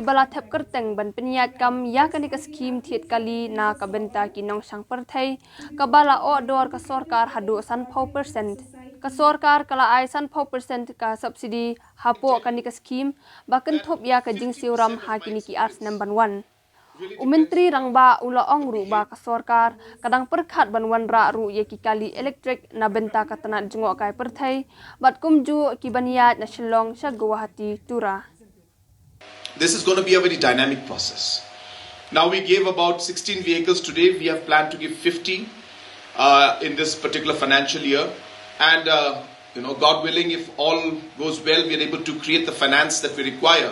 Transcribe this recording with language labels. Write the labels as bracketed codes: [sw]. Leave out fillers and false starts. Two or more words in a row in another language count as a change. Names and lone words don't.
[kha] bala thep kerteng ban penyat kam ya kani ka scheme thiet kali na ka benta ki nong sang pyrthei ka bala odor ka sorkar hadu san phau percent ka sorkar kala ai san phau percent ka subsidy hapo kani ka scheme bakan thop ya ka jingsiuram ha kini ki ars number 1 Umentri rangba ula ongru ba ka sorkar kadang perkhat banwan ra ru ye ki kali electric na benta ka tanat jengok kai pyrthei bat kumju ki baniat na Shillong sha Guwahati tura [en] This is going to be a very dynamic process. Now we gave about 16 vehicles today. We have planned to give 50 in this particular financial year. And, God willing, if all goes well, we are able to create the finance that we require.